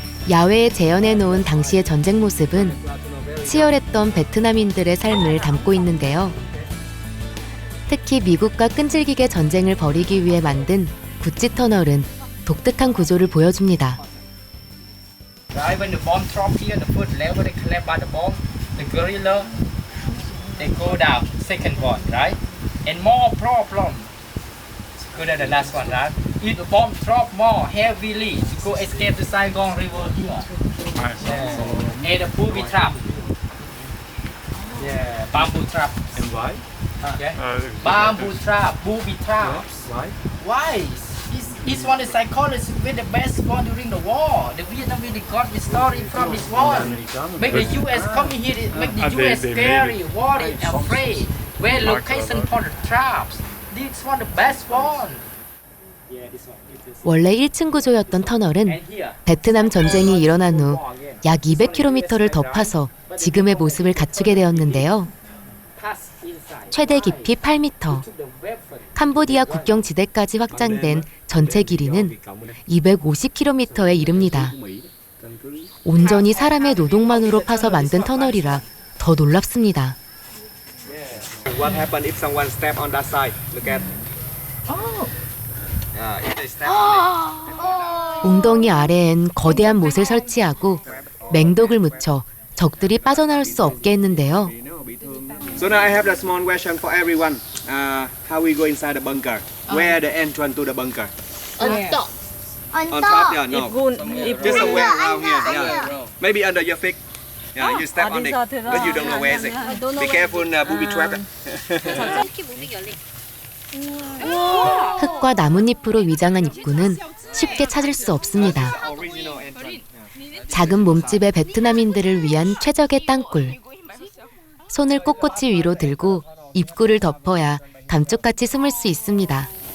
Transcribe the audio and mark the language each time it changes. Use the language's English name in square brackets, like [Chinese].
[Korean] 야외에 재현해 놓은 당시의 전쟁 모습은 치열했던 베트남인들의 삶을 담고 있는데요. 특히 미국과 끈질기게 전쟁을 벌이기 위해 만든 구찌 터널은 독특한 구조를 보여줍니다. [English] Right, when the bomb drop here, the first level they collect by the bomb, the guerrilla, they go down, second one, right? And more problem. It's good at the last one, right? If the bomb drop more heavily, to go escape the Saigon River here. Yeah. And the booby trap. Yeah, bamboo trap. And why? Okay. Bamboo trap, booby trap. Why? Why? It's This one is psychologist with the best one during the war. The Vietnam really got the story from this one. Make the US coming here, make the US scary, worried, afraid. Where location for the traps. This one the best one. [Korean] 원래 1층 구조였던 터널은 베트남 전쟁이 일어난 후 약 200km를 더 파서 지금의 모습을 갖추게 되었는데요. 최대 깊이 8m, 캄보디아 국경 지대까지 확장된 전체 길이는 250km에 이릅니다. 온전히 사람의 노동만으로 파서 만든 터널이라 더 놀랍습니다. [English] What happened if someone step on that side? Look at. Yeah, if they step on it. [Korean] 웅덩이 아래엔 거대한 못을 설치하고 맹독을 묻혀 적들이 빠져나올 수 없게 했는데요. [English] So now I have a small question for everyone. How we go inside the bunker? Where the entrance to the bunker? On top. On top? Yeah, no. Just somewhere around here. Yeah. Maybe under your feet. Yeah, you step on it, but you don't know where is it. Be careful, booby trap. [Korean] 흙과 나뭇잎으로 위장한 입구는 쉽게 찾을 수 없습니다. 작은 몸집의 베트남인들을 위한 최적의 땅굴. 손을 꼿꼿이 위로 들고 입구를 덮어야 감쪽같이 숨을 수 있습니다.